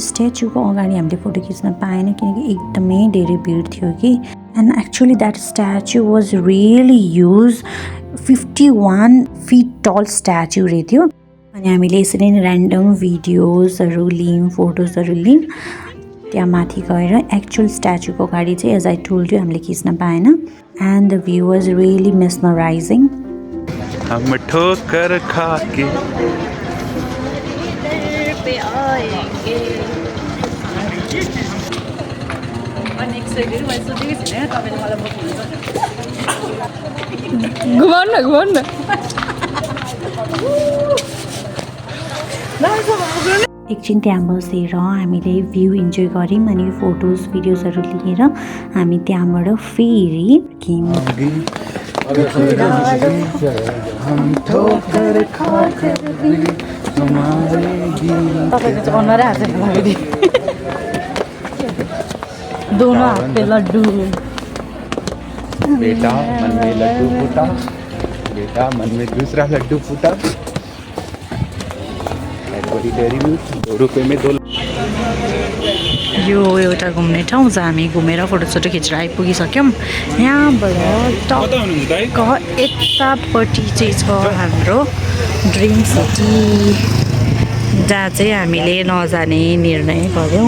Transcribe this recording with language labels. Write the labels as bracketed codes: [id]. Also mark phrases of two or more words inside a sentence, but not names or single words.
[ne] स्ट्याचुको अगाडि हामीले फोटो खिच्न पाएन किनकि एकदमै धेरै भिड थियो कि [en] and actually that statue was really huge 51 feet tall statue [ne] रहेथ्यो अनि हामीले यसरी नै ऱ्यान्डम भिडियोजहरू लियौँ फोटोजहरू लियौँ त्यहाँ माथि गएर एक्चुअल स्ट्याचुको अगाडि चाहिँ [en] as I told you [ne] हामीले खिच्न पाएन [en] and the view was really mesmerizing [hi] हम ठोकर खाके [ne] घुमाउनु न एकछिन त्यहाँ बसेर हामीले भ्यू इन्जोय गऱ्यौँ अनि फोटोज भिडियोजहरू लिएर हामी त्यहाँबाट फेरि [hi] दोनों हाथ पे लड्डू बेटा मन में लड्डू फूटा बेटा मन में दूसरा लड्डू फूटा एडवरी डेयरी मिल्क रुपये में 2 [ne] यो एउटा घुम्ने ठाउँ जहाँ हामी घुमेर फोटोसोटो खिचेर आइपुगिसक्यौँ। यहाँबाट टक्क यतापट्टि चाहिँ छ हाम्रो ड्रिम सिटी, जहाँ चाहिँ हामीले नजाने निर्णय गऱ्यौँ।